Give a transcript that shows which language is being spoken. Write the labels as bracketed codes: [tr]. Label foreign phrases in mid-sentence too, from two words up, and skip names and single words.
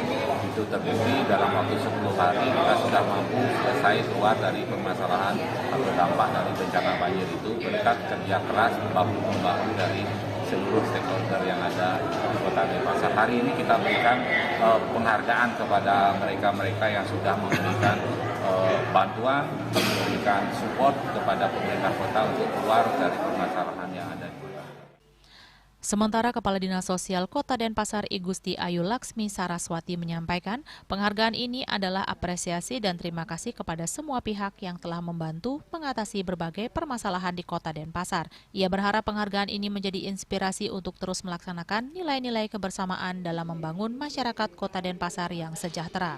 [id] Itu terbukti dalam waktu 10 hari kita sudah mampu selesai keluar dari permasalahan atau dampak dari bencana banjir itu berkat kerja keras bahu-membahu dari seluruh stakeholder yang ada di Kota Denpasar. Hari ini kita berikan penghargaan kepada mereka-mereka yang sudah memberikan bantuan, memberikan support kepada pemerintah kota untuk keluar dari permasalahan yang ada di kota. Sementara Kepala Dinas Sosial Kota Denpasar I Gusti Ayu Laksmi Saraswati menyampaikan penghargaan ini adalah apresiasi dan terima kasih kepada semua pihak yang telah membantu mengatasi berbagai permasalahan di Kota Denpasar. Ia berharap penghargaan ini menjadi inspirasi untuk terus melaksanakan nilai-nilai kebersamaan dalam membangun masyarakat Kota Denpasar yang sejahtera.